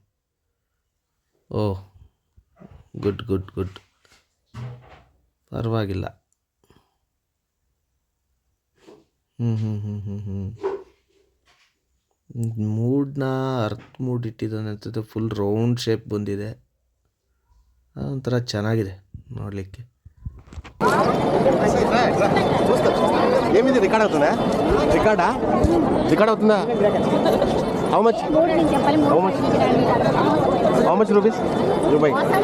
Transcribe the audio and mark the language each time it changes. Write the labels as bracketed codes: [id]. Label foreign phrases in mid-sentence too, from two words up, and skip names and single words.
[kn] ಗುಡ್ ಪರವಾಗಿಲ್ಲ. ಮೂಡನ್ನ ಅರ್ತ್ ಮೂಡ್ ಇಟ್ಟಿದ್ದಾನೆ ಅಂತಂದರೆ [en] full round shape [kn] ಬಂದಿದೆ, ಒಂಥರ ಚೆನ್ನಾಗಿದೆ ನೋಡಲಿಕ್ಕೆ. [te] ఏమిది రికార్డ్ అవుతుందా? రికార్డ్ అవుతుందా? [en] how much rupees? [te] రూపాయి